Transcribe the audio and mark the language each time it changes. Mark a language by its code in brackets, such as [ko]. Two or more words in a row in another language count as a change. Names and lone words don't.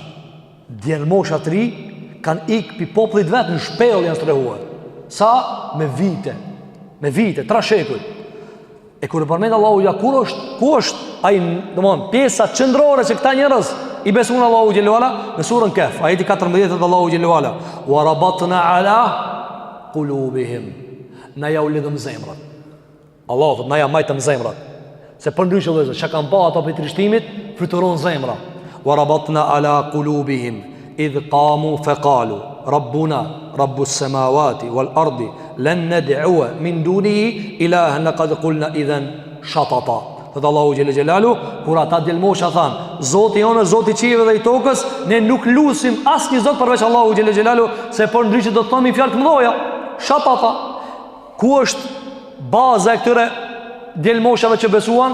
[sq] Djalmosha të ri kanë ikë pi popullit vet në shpellë janë strehuar. Sa me vite, 3 shekuj. E kur e përmend Allahu ja ku është ai, domthon, pjesa qendrore që këta njerëz i besuan Allahu [ar] جل وعلا [sq] në surën Kahf, ajeti 14 të Allahu [ar] جل وعلا, وربطنا على قلوبهم. [sq] Na ja u lidhëm zemrat. Allahu thot, na ja majtëm zemrat. Se për ndryshë vëzë, që kanë pa ato për trishtimit, fluturon zemra. [ar] وربطنا على قلوبهم إذ قاموا فقالوا ربنا رب السماوات والأرض لن ندعو من دونه إلها لقد قلنا إذا شططا. [sq] Thot Allahu [ar] جل جلاله, [sq] kur ata djelmosha than, Zoti jonë, Zoti i qiellit dhe i tokës, ne nuk lusim asnjë zot përveç Allahu [ar] جل جلاله, [sq] se por ndryshe do të thomi fjalë të mëdha. Shatata. Ku është baza e këtyre djelmoshave që besuan?